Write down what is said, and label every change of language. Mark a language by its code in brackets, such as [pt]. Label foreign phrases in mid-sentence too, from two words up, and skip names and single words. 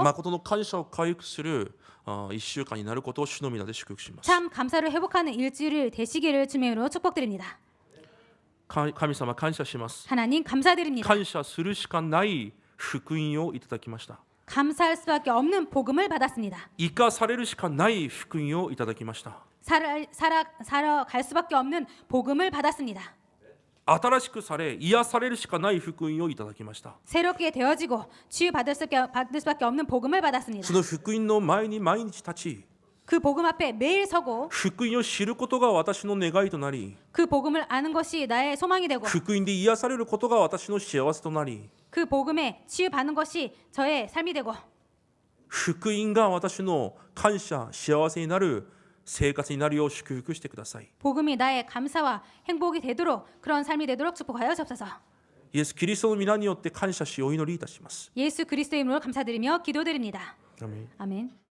[ja] 誠の感謝を回復する1週間になることを主の皆で祝福します。 [ko] 참 감사를 회복하는 일주일을 되시기를 주님으로 축복드립니다. [ja] 神様感謝します。 [ko] 하나님 감사드립니다. [ja] 感謝するしかない福音をいただきました。 [ko] 감사할 수밖에 없는 복음을 받았습니다. [ja] 生かされるしかない福音をいただきました。 [ko] 살아갈 수밖에 없는 복음을 받았습니다. [ja] 新しくされ癒されるしかない福音をいただきました。 [ko] 새롭게 되어지고 치유받을 수밖에 없는 복음을 받았습니다. [ja] その福音の前に毎日立ち [ko] 그 복음 앞에 매일 서고 [ja] 福音を知ることが私の願いとなり [ko] 그 복음을 아는 것이 나의 소망이 되고 [ja] 福音で癒されることが私の幸せとなり [ko] 그 복음에 치유받는 것이 저의 삶이 되고 [ja] 福音が私の感謝幸せになる生活になるよう祝福してください。 [ko] 복음이 나의 감사와 행복이 되도록 그런 삶이 되도록 축복하여 주옵소서. [ja] イエス・キリストの皆によって感謝しお祈りいたします。 [ko] 예수 그리스도의 이름으로 감사드리며 기도드립니다. 아멘. 아멘.